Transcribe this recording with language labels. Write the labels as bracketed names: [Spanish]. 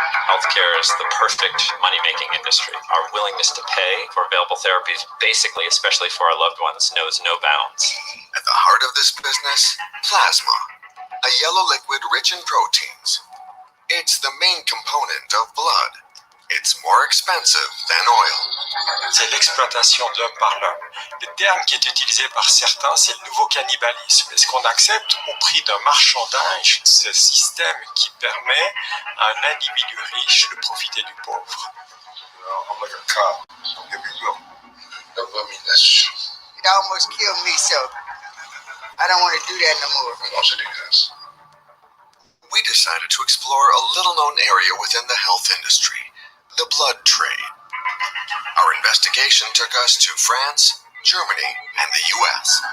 [English] Healthcare is the perfect money-making industry. Our willingness to pay for available therapies, basically, especially for our loved ones, knows no bounds. At the heart of this business, plasma, a yellow liquid rich in proteins. It's the main component of blood. It's more expensive than oil. [French] C'est l'exploitation de l'homme par l'homme. Le terme qui est utilisé par certains, c'est le nouveau cannibalisme. Est-ce qu'on accepte au prix d'un marchandage ce système qui permet à un individu riche de profiter du pauvre? [English] I'm like a cop. Here we go. I mean, that's true. It almost killed me, so I don't want to do that no more. [Spanish] No se digas. [English] We decided to explore a little-known area within the health industry, the blood trade. Our investigation took us to France, Germany, and the U.S.